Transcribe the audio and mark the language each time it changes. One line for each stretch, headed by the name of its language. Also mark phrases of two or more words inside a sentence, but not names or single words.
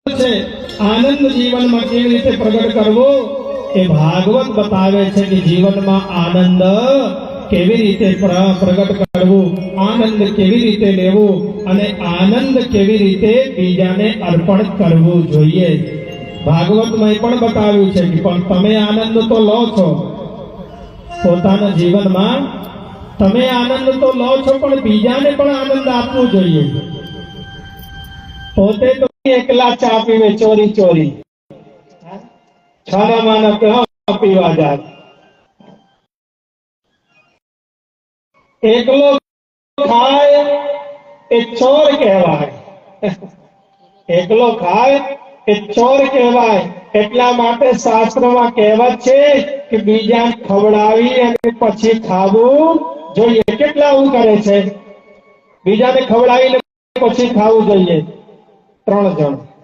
Gujarati: છે આનંદ જીવન માં કેવી રીતે પ્રગટ કરવો એ ભાગવત બતાવે છે કે જીવન માં આનંદ કેવી રીતે પ્રગટ કરવો, આનંદ કેવી રીતે લેવો અને આનંદ કેવી રીતે બીજાને અર્પણ કરવો જોઈએ। ભાગવત માં પણ બતાવ્યું છે કે પણ તમે આનંદ તો લો છો પોતાના જીવન માં, તમે આનંદ તો લો છો પણ બીજાને પણ આનંદ આપવો જોઈએ। પોતે તો એકલા ચા પીવે ચોરી ચોરી, છાના માના પીવા જાય, એકલો ખાય એ ચોર કહેવાય, એકલો ખાય એ ચોર કહેવાય। એટલા માટે શાસ્ત્રમાં કહેવત છે કે બીજાને ખવડાવી અને પછી ખાવું જોઈએ। કેટલા આવું કરે છે, બીજાને ખવડાવીને પછી ખાવું જોઈએ? 3 જણ।